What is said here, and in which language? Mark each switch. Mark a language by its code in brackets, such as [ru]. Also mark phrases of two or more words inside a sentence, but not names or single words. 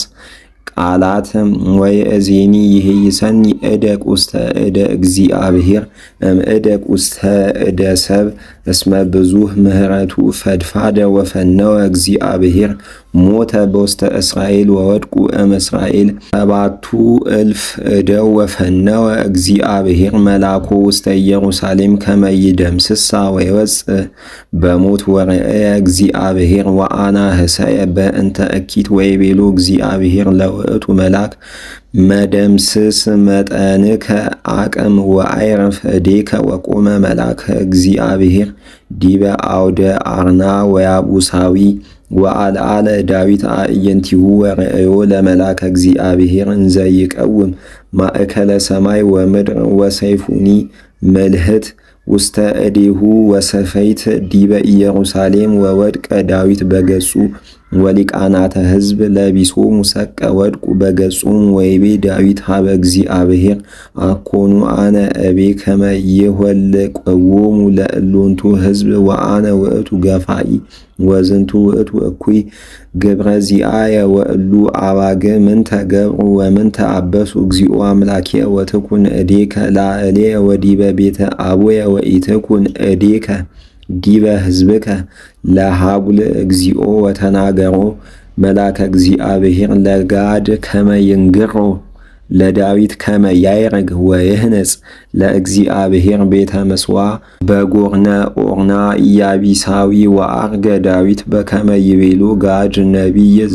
[gez] ቃላት ወየእዜኒ ይሄይሰኒ እደቅ ውስተ እደ እግዚአብሔር እምእደቅ ውስተ እደ ሰብ እስመ ብዙኅ ምህረቱ ፈድፋደ ወፈነወ እግዚአብሔር ሞተ በውስተ እስራኤል ወወድቁ እምእስራኤል 7,000 እደው ወፈነወ እግዚአብሔር መላኮ ውስተ ኢየሩሳሌም ከመ ይደምስሳ ወይወፅእ በሞት ወረአየ እግዚአብሔር ወአና ህሰየ በእንተ እኪት ወይቤሎ እግዚአብሔር ለውእቱ መልአክ መደምስስ መጠንከ አቅም ወአይረፍ እዴከ ወቆመ መልአከ እግዚአብሔር ዲበ አውደ አርና ወያቡሳዊ ወአልዓለ ዳዊት አዕይንቲሁ ወርእዮ ለመልአከ እግዚአብሔር እንዘ ይቀውም ማእከለ ሰማይ ወምድር ወሰይፉኒ ምልህት ውስተ እዴሁ ወሰፈይት ዲበ ኢየሩሳሌም ወወድቀ ዳዊት በገጹ ወሊቃናተ ሕዝብ ለቢሶሙ ሰቀ ወድቁ በገጹም ወይቤ ዳዊት ሀበ እግዚአብሔር አኮኑ አነ እቤ ከመ ይኆልቆሙ ለእሎንቱ ሕዝብ ወአነ ውእቱ ገፋኢ ወዝንቱ ውእቱ እኩይ ግብረ ዚአየ ወእሉ አባግ ምንተ ገብሩ ወምንተ አበሱ እግዚኦ አምላኬ ወትኩን እዴከ ላዕሌየ ወዲበ ቤተ አቡየ ወኢትኩን እዴከ ዲበ ሕዝብከ ለሃቡል እግዚኦ ወተናገሮ መልአከ እግዚአብሔር ለጋድ ከመ ይንግሮ ለዳዊት ከመ ያይረግ ወይህነጽ ለእግዚአብሔር ቤተ ምጽዋዕ በጎርነ ኦርና ኢያቢሳዊ ወአርገ ዳዊት በከመ ይቤሎ ጋድ ነቢይ